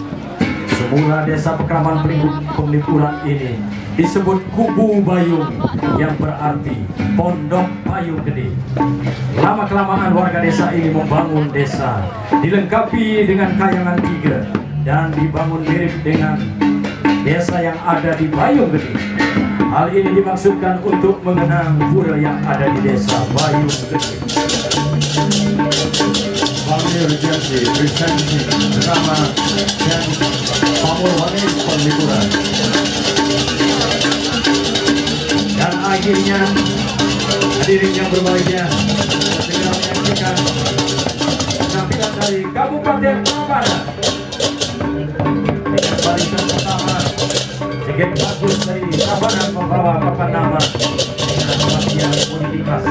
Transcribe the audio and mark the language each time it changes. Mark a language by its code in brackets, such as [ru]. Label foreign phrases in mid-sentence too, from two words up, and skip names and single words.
[id] Semula desa Pekraman Penglipuran ini disebut Kubu Bayung, yang berarti Pondok Bayung Gede. Lama-kelamaan warga desa ini membangun desa, dilengkapi dengan kayangan tiga dan dibangun mirip dengan desa yang ada di Bayung Gede. Hal ini dimaksudkan untuk mengenang pura yang ada di desa Bayung Gede. [en] Bangli Regency presenting drama dan Pamurwaning Penglipuran. [id] Dan akhirnya hadirin yang berbahagia, segera menyaksikan penampilan dari Kabupaten Tabanan dengan barisan pertama Cegek Bagus dari Tabanan membawa papan nama dengan bagian modifikasi.